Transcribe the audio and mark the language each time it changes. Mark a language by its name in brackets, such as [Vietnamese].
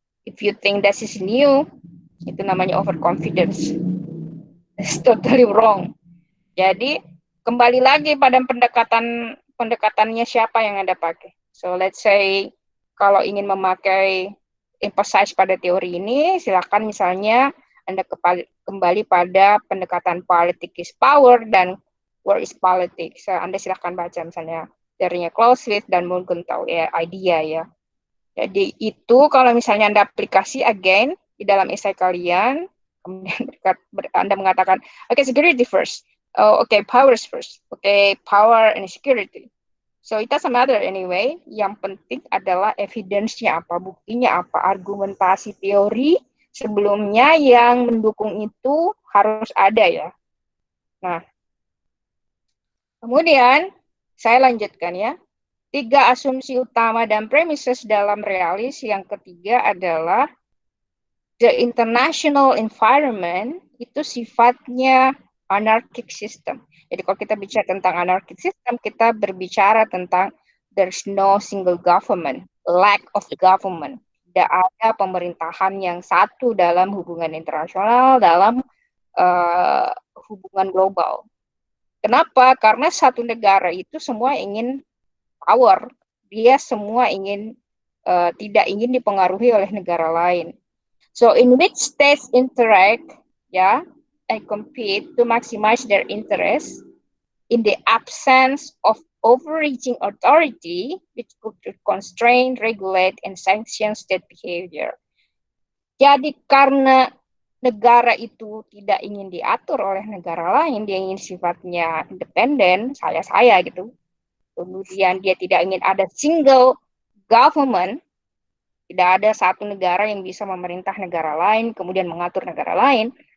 [English] If you think that is new, [Indonesian] itu namanya [English] overconfidence. It's totally wrong. [Indonesian] Jadi kembali lagi pada pendekatannya siapa yang Anda pakai. [English] So let's say [Indonesian] kalau ingin memakai emphasize pada teori ini, silakan misalnya Anda kembali pada pendekatan [English] politics is power [Indonesian] dan [English] where is politics. [Indonesian] So, Anda silakan baca misalnya teorinya Clausewitz dan Morgenthau ya, idea ya. Jadi itu kalau misalnya Anda aplikasi [English] again [Indonesian] di dalam esai kalian, kemudian Anda mengatakan, [English] okay, security first. Oh, okay, powers first. Okay, power and security. So it doesn't matter anyway. [Indonesian] Yang penting adalah evidence-nya apa, buktinya apa, argumentasi teori sebelumnya yang mendukung itu harus ada ya. Nah, kemudian saya lanjutkan ya. 3 asumsi utama dan premises dalam realis. Yang ketiga adalah [English] the international environment [Indonesian] itu sifatnya anarchic system. Jadi kalau kita bicara tentang anarchic system, kita berbicara tentang [English] there's no single government, lack of government. [Indonesian] tidak ada pemerintahan yang satu dalam hubungan internasional, dalam hubungan global. Kenapa? Karena satu negara itu semua ingin power. Dia semua ingin tidak ingin dipengaruhi oleh negara lain. [English] So in which states interact, and compete to maximize their interests in the absence of overreaching authority, which could constrain, regulate, and sanction state behavior. [Indonesian] Jadi karena negara itu tidak ingin diatur oleh negara lain, dia ingin sifatnya independen, saya gitu. Kemudian dia tidak ingin ada single government, tidak ada satu negara yang bisa memerintah negara lain, kemudian mengatur negara lain.